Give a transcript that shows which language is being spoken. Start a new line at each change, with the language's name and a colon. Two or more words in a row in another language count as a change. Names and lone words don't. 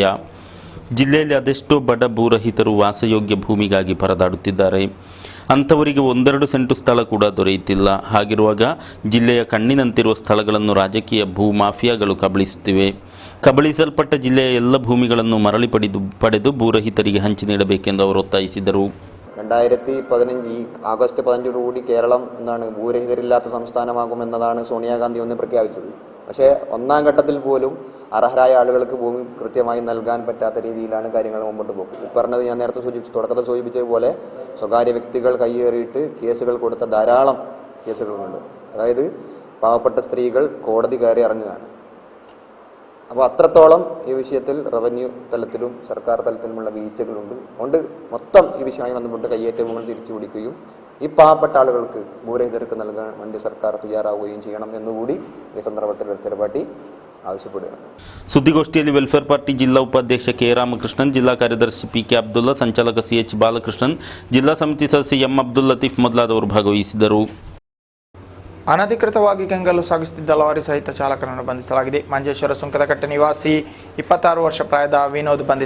Kannada: ಜಿಲ್ಲೆಯಲ್ಲಿ ಅದೆಷ್ಟೋ ಬಡ ಭೂರಹಿತರು ವಾಸಯೋಗ್ಯ ಭೂಮಿಗಾಗಿ ಪರದಾಡುತ್ತಿದ್ದಾರೆ. ಅಂಥವರಿಗೆ 1-2 ಸೆಂಟು ಸ್ಥಳ ಕೂಡ ದೊರೆಯುತ್ತಿಲ್ಲ. ಹಾಗಿರುವಾಗ ಜಿಲ್ಲೆಯ ಕಣ್ಣಿನಂತಿರುವ ಸ್ಥಳಗಳನ್ನು ರಾಜಕೀಯ ಭೂ ಮಾಫಿಯಾಗಳು ಕಬಳಿಸುತ್ತಿವೆ. ಕಬಳಿಸಲ್ಪಟ್ಟ ಜಿಲ್ಲೆಯ ಎಲ್ಲ ಭೂಮಿಗಳನ್ನು ಮರಳಿ ಪಡೆದು ಭೂರಹಿತರಿಗೆ ಹಂಚಿ ನೀಡಬೇಕೆಂದು ಅವರು ಒತ್ತಾಯಿಸಿದರು.
Malayalam: 2015 ആഗസ്റ്റ് 15 കേരളം ഭൂരഹിതരില്ലാത്ത സംസ്ഥാനമാകുമെന്നതാണ് സോണിയാഗാന്ധി ഒന്ന് പ്രഖ്യാപിച്ചത്. പക്ഷേ ഒന്നാം ഘട്ടത്തിൽ പോലും അർഹരായ ആളുകൾക്ക് ഭൂമി കൃത്യമായി നൽകാൻ പറ്റാത്ത രീതിയിലാണ് കാര്യങ്ങൾ മുമ്പോട്ട് പോകുന്നത്. പറഞ്ഞത് ഞാൻ നേരത്തെ തുടക്കത്തിൽ സൂചിപ്പിച്ചതുപോലെ സ്വകാര്യ വ്യക്തികൾ കയ്യേറിയിട്ട് കേസുകൾ കൊടുത്ത ധാരാളം കേസുകളുണ്ട്. അതായത് പാവപ്പെട്ട സ്ത്രീകൾ കോടതി കയറി ഇറങ്ങുകയാണ്. അപ്പോൾ അത്രത്തോളം ഈ വിഷയത്തിൽ റവന്യൂ തലത്തിലും സർക്കാർ തലത്തിലുമുള്ള വീഴ്ചകളുണ്ട്. അതുകൊണ്ട് മൊത്തം ഈ വിഷയമായി ബന്ധപ്പെട്ട് കയ്യേറ്റങ്ങൾ തിരിച്ചു പിടിക്കുകയും ഈ പാവപ്പെട്ട ആളുകൾക്ക് ഭൂരഹിതർക്ക് നൽകാൻ വേണ്ടി സർക്കാർ തയ്യാറാവുകയും ചെയ്യണം എന്നുകൂടി ഈ സന്ദർഭത്തിൽ വെൽഫെയർ പാർട്ടി ആവശ്യപ്പെടുകയാണ്.
Kannada: ಸುದ್ದಿಗೋಷ್ಠಿಯಲ್ಲಿ ವೆಲ್ಫೇರ್ ಪಾರ್ಟಿ ಜಿಲ್ಲಾ ಉಪಾಧ್ಯಕ್ಷ ಕೆ ರಾಮಕೃಷ್ಣನ್, ಜಿಲ್ಲಾ ಕಾರ್ಯದರ್ಶಿ PK ಅಬ್ದುಲ್ಲಾ, ಸಂಚಾಲಕ CH ಬಾಲಕೃಷ್ಣನ್, ಜಿಲ್ಲಾ ಸಮಿತಿ ಸದಸ್ಯ M ಅಬ್ದುಲ್ ಲತೀಫ್ ಮೊದಲಾದವರು ಭಾಗವಹಿಸಿದರು. ಅನಧಿಕೃತವಾಗಿ ಕೆಂಗಲ್ಲು ಸಾಗಿಸುತ್ತಿದ್ದ ಲಾರಿ ಸಹಿತ ಚಾಲಕನನ್ನು ಬಂಧಿಸಲಾಗಿದೆ. ಮಂಜೇಶ್ವರ ಸುಂಕದಕಟ್ಟೆ ನಿವಾಸಿ 26 ವರ್ಷ ಪ್ರಾಯದ ವಿನೋದ್ ಬಂಧಿತ.